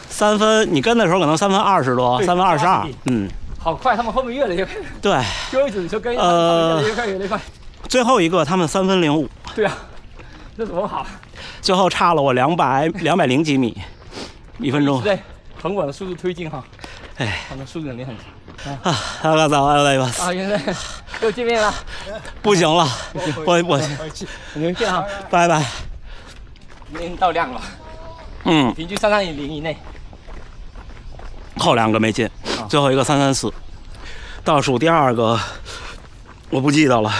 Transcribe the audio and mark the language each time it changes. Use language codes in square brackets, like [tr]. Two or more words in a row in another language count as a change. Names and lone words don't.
[zh] 3 分，你跟的时候可能3分20多，3分22，嗯。好快，他们后面越来越快。对。就一直就跟越来越快，越来越快。最后一个他们3分05。对啊，这怎么跑？最后差了我200几米，1分钟。对，很稳的速度推进哈。哎，他们速度能力很强。 [ja] ありがとうございます。 [zh] 啊，原来又见面了。不行了，我你们见哈，拜拜。已经到量了。嗯，平均330以内。后2个没进，最后一个334，倒数第2个我不记得了。